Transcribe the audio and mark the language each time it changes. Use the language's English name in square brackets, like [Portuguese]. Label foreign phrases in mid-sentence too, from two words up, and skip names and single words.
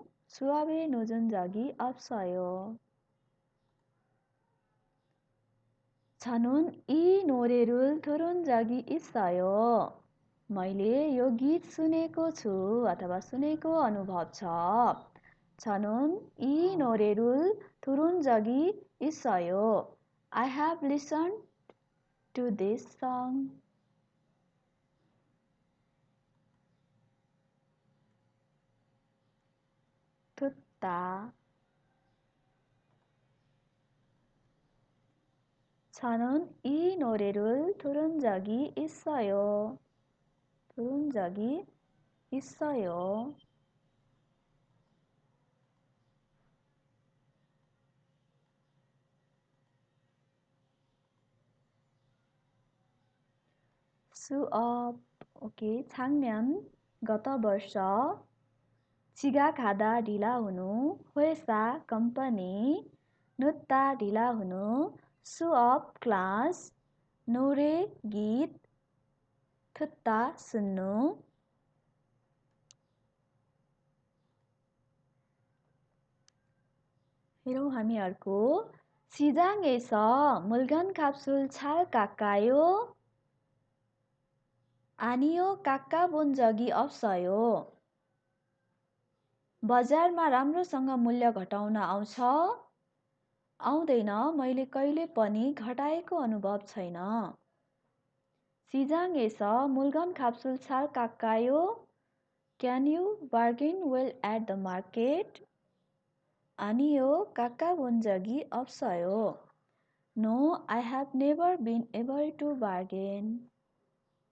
[Korean] 수업에 늦은 적이 없어요. 저는 이 노래를 들은 적이 있어요. [Nepali] मैले यो गीत सुनेको छु अथवा सुनेको अनुभव छ. [Korean] 저는 이 노래를 들은 적이 있어요. [English] I have listened to this song. [Korean] 듣다. 저는 이 노래를 들은 적이 있어요. 들은 적이 있어요. 수업, 오케이. 작년, [Nepali] गत वर्ष. 지각하다 ढिला हुनु. 회사, कम्पनी. 늦다 ढिला हुनु. 수업, क्लास. 노래, गीत. 듣다 सुन्नु. हेरौँ हामी अर्को. [Korean] 시장에서 물건 값을 잘 깎아요. 아니요, 깎아본 적이 없어요. [Nepali] बजारमा राम्रोसँग मूल्य घटाउन आउँछ? आउँदैन, मैले कहिले पनि घटाएको अनुभव छैन. [Korean] 시장에서 물건값을 잘 깎아요? [English] Can you bargain well at the market? [Korean] 아니요, 깎아본 적이 없어요. [English] No, I have never been able to bargain.